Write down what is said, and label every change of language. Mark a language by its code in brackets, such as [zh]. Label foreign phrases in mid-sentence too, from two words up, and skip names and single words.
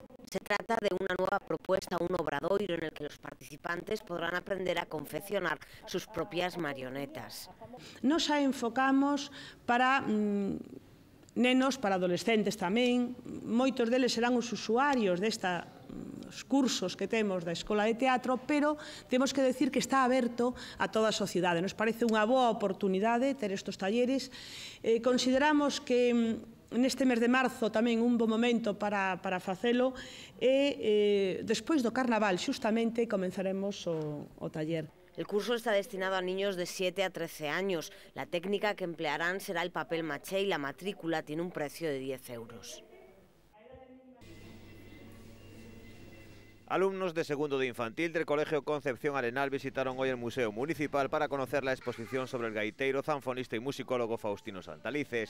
[es] Se trata de una nueva propuesta, un obradoiro en el que los participantes podrán aprender a confeccionar sus propias marionetas. [gl] Nos a enfocamos para nenos, para adolescentes tamén. Moitos deles serán os usuarios destes cursos que temos da Escola de Teatro, pero temos que decir que está aberto a toda a sociedade. [es] Nos parece [gl] unha boa oportunidade ter estes talleres. Consideramos que neste mes de marzo tamén un bo momento para facelo e despois do Carnaval xustamente comenzaremos o taller. [es] El curso está destinado a niños de 7 a 13 años. La técnica que emplearán será el papel maché y la matrícula tiene un precio de 10 euros. Alumnos de segundo de infantil del Colegio Concepción Arenal visitaron hoy el Museo Municipal para conocer la exposición sobre el gaiteiro, zanfonista y musicólogo Faustino Santalices.